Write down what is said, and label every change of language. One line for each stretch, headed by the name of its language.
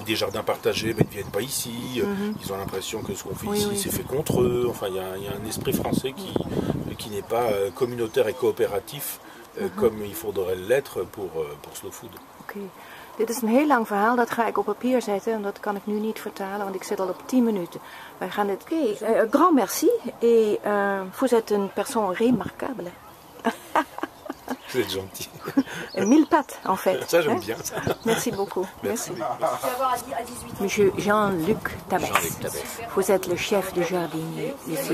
French: ou des jardins partagés, mais ils ne viennent pas ici, ils ont l'impression que ce qu'on fait ici oui. c'est fait contre eux, enfin il y a un esprit français qui n'est pas communautaire et coopératif comme il faudrait l'être pour Slow Food. Oké.
Dutch: Dit is een heel lang verhaal, dat ga ik op papier zetten en dat kan ik nu niet vertalen, want ik zit al op 10 minuten. Wij gaan dit...
French: grand merci et vous êtes une personne remarquable. Vous êtes gentil. Mille pattes en fait. Ça j'aime hein? bien ça. Merci beaucoup. Merci. Monsieur Jean-Luc Tabès. Jean-Luc Tabès. Vous êtes le chef de jardinier ici.